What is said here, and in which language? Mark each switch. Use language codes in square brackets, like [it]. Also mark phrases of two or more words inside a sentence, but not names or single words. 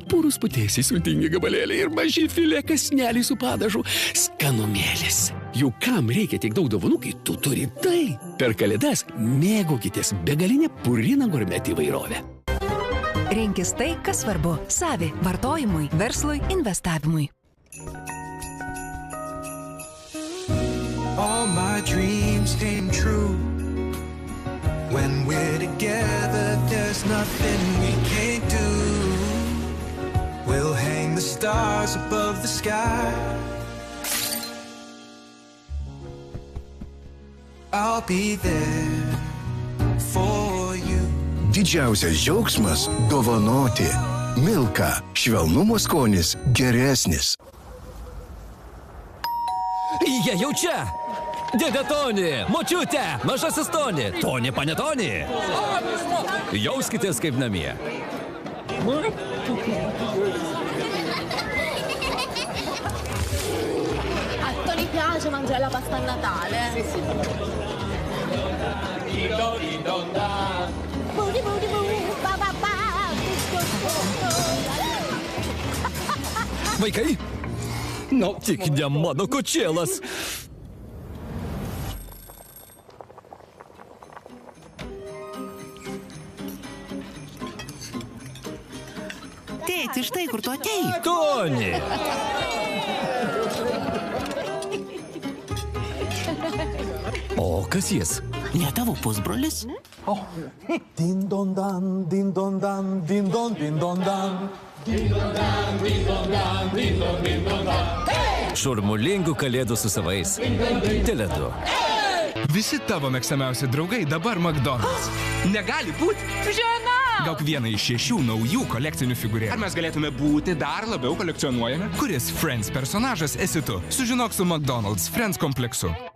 [lt] Purus putėsiai, sultingi gabalėliai ir maži filė kasneliai su padažu. Skanumėlis. Juk kam reikia tiek daug dovanų, kai tu turi tai? Per kalėdas mėgaukitės begalinę puriną gourmet įvairovę. Rinkis tai, kas svarbu – savi, vartojimui, verslui, investavimui. [en] All my dreams came true. When we're together, there's nothing we can't do. We'll hang the stars above the sky. I'll be there for you. [lt] Didžiausias džiaugsmas – dovanoti. Milka. Švelnumo skonis geresnis. Jie jau čia. Dėdė Toni, močiutė, mažasis Toni, Toni Panetoni. Jauskitės kaip namie. [it] A Toni piace mangiare la pasta a Natale. Sì, sì. [lt] Vaikai? Nu, tik ne mano kočėlas. Tėti, štai kur tu atėjai. Toni! O kas jis? Ne tavo pusbrolis? Din-don-dan, din-don-dan, din-don, din-don-dan. Din-don-dan, din-don-dan, din-don, din-don-dan. Šurmulingų kalėdų su savais. Tele2. Visi tavo mėgstamiausi draugai dabar McDonald's. Negali būti? Žena! Gauk vieną iš 6 naujų kolekcinių figūrėlių. Ar mes galėtume būti dar labiau kolekcionuojami? Kuris Friends personažas esi tu? Sužinok su McDonald's Friends kompleksu.